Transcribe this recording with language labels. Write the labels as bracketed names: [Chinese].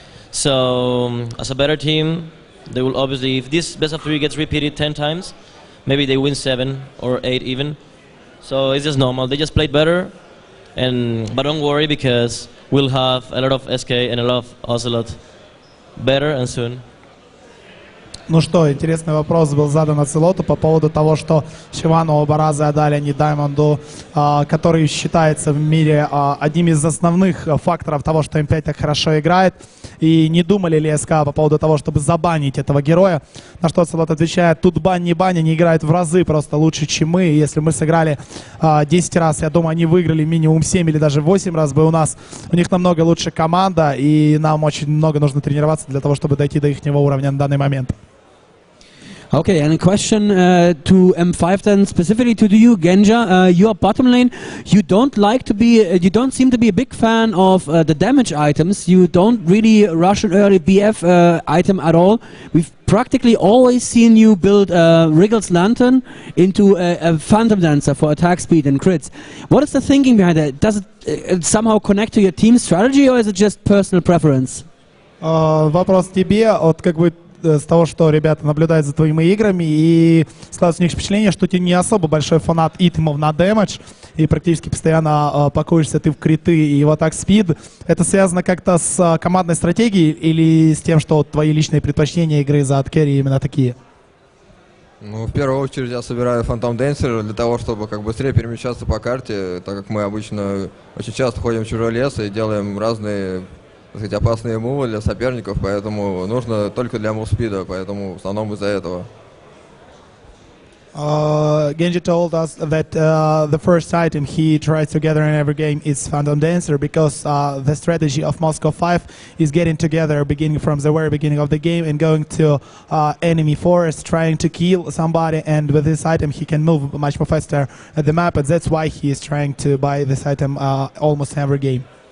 [English] So, as a better team, they will obviously, if this best of 3 gets repeated 10 times, maybe they win 7 or 8 even. So, it's just normal. They just played better, but don't worry, because we'll have a lot of SK and a lot of Ocelot better and soon. [Russian] Ну что, интересный вопрос был задан Ацелоту по поводу того, что Шивану оба раза отдали они Даймонду, который считается в мире одним из основных факторов того, что М5 так хорошо играет. И не думали ли СК по поводу того, чтобы забанить этого героя? На что Ацелот отвечает, тут бань, не бань, они играют в разы просто лучше, чем мы. И если мы сыграли 10 раз, я думаю, они выиграли минимум 7 или даже 8 раз бы у нас. У них намного лучше команда, и нам очень много нужно тренироваться для того, чтобы дойти до их уровня на данный момент. [English] Okay, and a question to M5 then, specifically to you, Genja. Your bottom lane, you don't seem to be a big fan of the damage items. You don't really rush an early BF item at all. We've practically always seen you build Wriggle's Lantern into a Phantom Dancer for attack speed and crits. What is the thinking behind that? Does it somehow connect to your team strategy, or is it just personal preference? [Russian] Вопрос тебе, вот как бы с того, что ребята наблюдают за твоими играми, и складывается у них впечатление, что ты не особо большой фанат итемов на дэмэдж, и практически постоянно пакуешься ты в криты и в атак спид. Это связано как-то с командной стратегией или с тем, что вот твои личные предпочтения игры за адкерри именно такие? Ну, в первую очередь я собираю Phantom Dancer для того, чтобы как быстрее перемещаться по карте, так как мы обычно очень часто ходим в чужой лес и делаем разные, так сказать, опасные мувы для соперников, поэтому нужно только для мувспида, поэтому в основном из-за этого. [English] Genji told us that the first item he tries to gather in every game is Phantom Dancer because the strategy of Moscow 5 is getting together beginning from the very beginning of the game and going to enemy forest, trying to kill somebody, and with this item he can move much more faster at the map, and that's why he is trying to buy this item almost every game.